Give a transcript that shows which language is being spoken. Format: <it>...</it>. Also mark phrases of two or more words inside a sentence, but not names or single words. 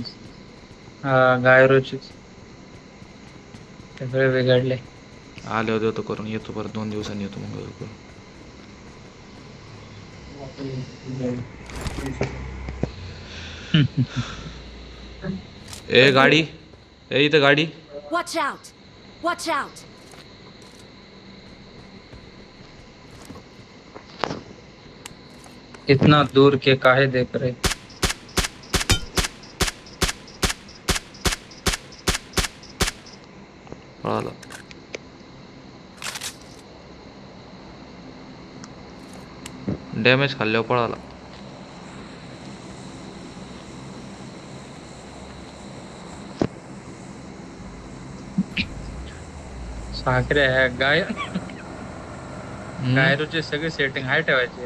<mr>गायरोची सगळे बिघडले. आले होते होतं करून येतो परत 2 दिवसांनी येतो मग करून. ए गाडी. ए इथं गाडी.</mr> <en>Watch out! Watch out!</en> <hi>इतना दूर के काहे देख रहे.</hi> <mr>पळाला. डॅमेज खाल्ल्यावर पळाला. साखरे आहे गायरोची सगळी सेटिंग हाय ठेवायची.</mr>